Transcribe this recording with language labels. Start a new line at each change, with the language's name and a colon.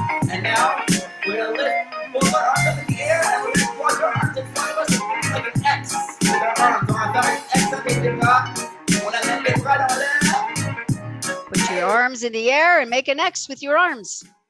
English: And now we're gonna lift both our arms up in the air and we're gonna cross our arms in front of us like an X with our arms.
French: On va faire un X avec les bras. On amène les bras dans l'air.
English: Put your arms in the air and make an X with your arms.